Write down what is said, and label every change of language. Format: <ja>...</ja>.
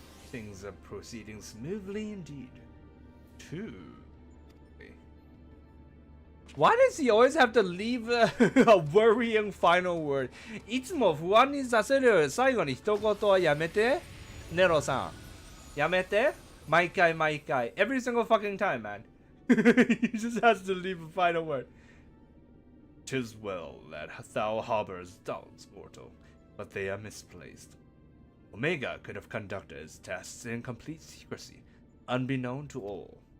<en>Things are proceeding smoothly indeed. Two. Why does he always have to leave a worrying final word?</en> <ja>いつも不安にさせる最後に一言はやめて。ネロさん。やめて。毎回。</ja> <en>Every single fucking time, man. He just has to leave a final word. 'Tis well that thou harbors doubts, mortal, but they are misplaced. Omega could have conducted its tests in complete secrecy, unbeknown to all.</en>